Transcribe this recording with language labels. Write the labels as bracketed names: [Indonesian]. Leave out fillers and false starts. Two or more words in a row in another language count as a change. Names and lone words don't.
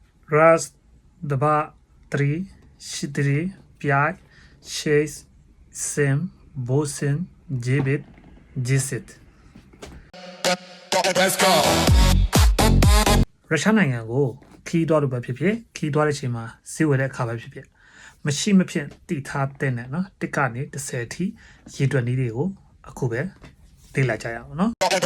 [Russian] Раз, два, три, четыре, пять, шесть, семь, восемь, девять, 10. [Burmese] ရုရှားနိုင်ငံကိုခီးသွားလို့ပဲဖြစ်ဖြစ်ခီးသွားတဲ့အချိန်မှာဈေးဝယ်တဲ့အခါပဲဖြစ်ဖြစ်မရှိမဖြစ်တည်ထားတဲ့နဲ့နော်တစ်ကနေ30အထိရေတွက်နည်းတွေကိုအခုပဲသိလိုက်ကြရအောင်နော်